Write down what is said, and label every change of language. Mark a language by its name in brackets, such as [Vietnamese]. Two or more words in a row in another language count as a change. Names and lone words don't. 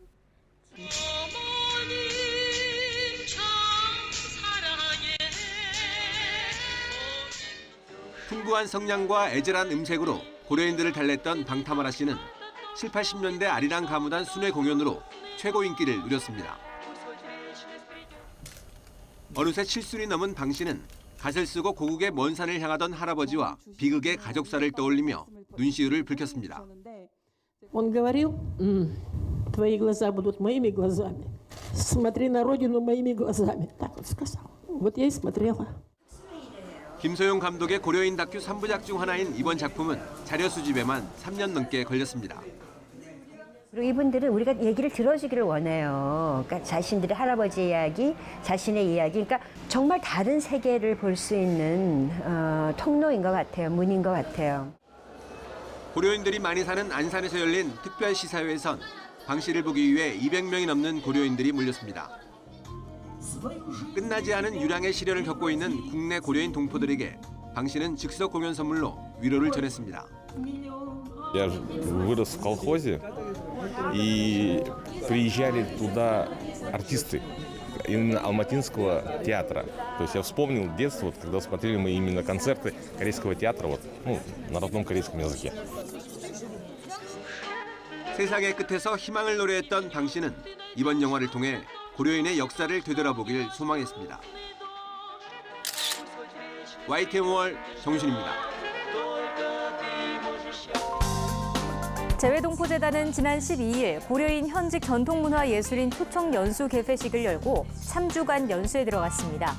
[Korean] 풍부한 성량과 애절한 음색으로 고려인들을 달랬던 방타마라 씨는 7, 80년대 아리랑 가무단 순회 공연으로 최고 인기를 누렸습니다. 어느새 7순이 넘은 방 씨는 갓을 쓰고 고국의 먼 산을 향하던 할아버지와 비극의 가족사를 떠올리며 눈시울을 붉혔습니다. [Russian] Он говорил, твои глаза будут моими глазами. Смотри на родину моими глазами. Так он сказал. Вот я и смотрела. [Korean] 김소용 감독의 고려인 다큐 3부작 중 하나인 이번 작품은 자료 수집에만 3년 넘게 걸렸습니다. 그리고 이분들은 우리가 얘기를 들어주기를 원해요. 그러니까 자신들의 할아버지 이야기, 자신의 이야기, 그러니까 정말 다른 세계를 볼 수 있는 통로인 것 같아요. 문인 것 같아요. 고려인들이 많이 사는 안산에서 열린 특별 시사회에선 방 씨를 보기 위해 200명이 넘는 고려인들이 몰렸습니다. 끝나지 않은 유랑의 시련을 겪고 있는 국내 고려인 동포들에게 방 씨는 즉석 공연 선물로 위로를 전했습니다. [Russian] Я вырос в колхозе, и приезжали туда артисты именно Алматинского театра. То есть я вспомнил детство, вот, когда смотрели мы именно концерты корейского театра вот, на родном корейском языке. [Korean] 세상의 끝에서 희망을 노래했던 방 씨는 이번 영화를 통해 고려인의 역사를 되돌아보길 소망했습니다. YTN5월 정유신입니다. 재외동포재단은 지난 12일 고려인 현직 전통문화예술인 초청 연수 개회식을 열고 3주간 연수에 들어갔습니다.